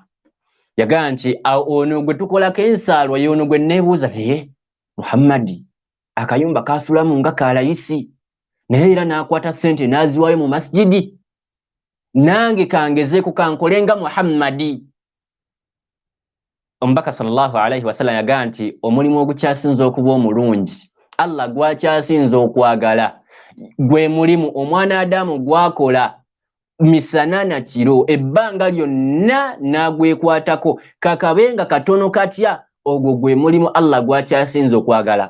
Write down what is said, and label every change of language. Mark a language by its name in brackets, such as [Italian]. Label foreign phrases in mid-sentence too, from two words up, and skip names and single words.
[Ganda] Yagamba nti ono gwe tukolako ensaalwa y'ono gwe neebuuza, naye Muhammad akayumba kaasulamu nga kalayisi, naye era n'akwata ssente n'aziwaayo mu masjidi, nange kangezeeko kankolenga Muhammadi. Omubaka [Arabic] صلى الله عليه وسلم [Ganda] yagamba nti omulimu ogukyasinza okuba omulungi, Allah gwakyasinza okwagala, gwe mulimu omwana Adamu gwakola misana na kiro, ebbanga lyonna n'agwekwatako, kakabenga katono katya, ogwo gwe mulimu Allah gwakyasinza okwagala.